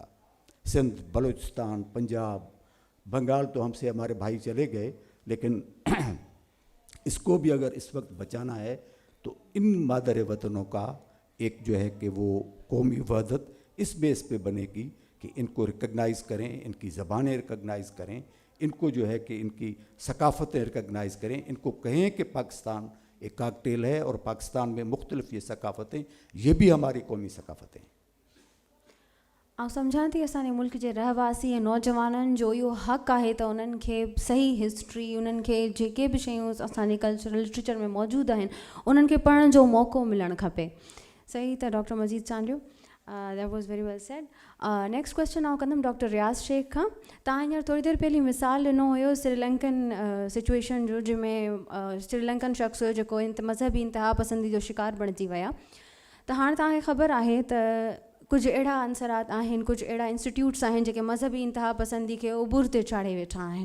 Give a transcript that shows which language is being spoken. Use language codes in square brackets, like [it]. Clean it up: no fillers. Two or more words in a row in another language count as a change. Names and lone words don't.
[ur] سندھ, بلوچستان, پنجاب, بنگال تو ہم سے ہمارے بھائی چلے گئے, لیکن اس کو بھی اگر اس وقت بچانا ہے تو ان مادر وطنوں کا ایک جو ہے کہ وہ قومی وحدت اس بیس پہ بنے گی کہ ان کو ریکگنائز کریں, ان کی زبانیں ریکگنائز کریں, ان کو جو ہے کہ ان کی ثقافتیں ریکگنائز کریں, ان کو کہیں کہ پاکستان ایک کاکٹیل ہے اور پاکستان میں مختلف یہ ثقافتیں, یہ بھی ہماری قومی ثقافتیں. [sd] ऐं सम्झां थी असांजे मुल्क जे रहवासी ऐं नौजवाननि जो इहो हक़ आहे त उन्हनि खे सही हिस्ट्री, उन्हनि खे जेके बि शयूं असांजे [en] cultural literature [sd] में मौजूदु आहिनि उन्हनि खे पढ़ण जो मौक़ो मिलणु खपे. सही त डॉक्टर मजीद चांडियो, [en] That was very well said. next question [sd] आउं कंदमि डॉक्टर रियाज़ शेख खां. तव्हां हींअर थोरी देरि पहिरीं मिसाल ॾिनो हुयो [en] Sri Lankan situation [sd] जो, जंहिंमें श्रीलंकन शख़्स हुयो जेको मज़हबी इंतिहा पसंदी जो शिकार बणिजी विया. त हाणे तव्हांखे ख़बर आहे त कुझु अहिड़ा अंसरात आहिनि, कुझु अहिड़ा इंस्टिट्यूट्स आहिनि जेके मज़हबी इंतिहा पसंदी खे उबुर ते चाढ़े वेठा आहिनि.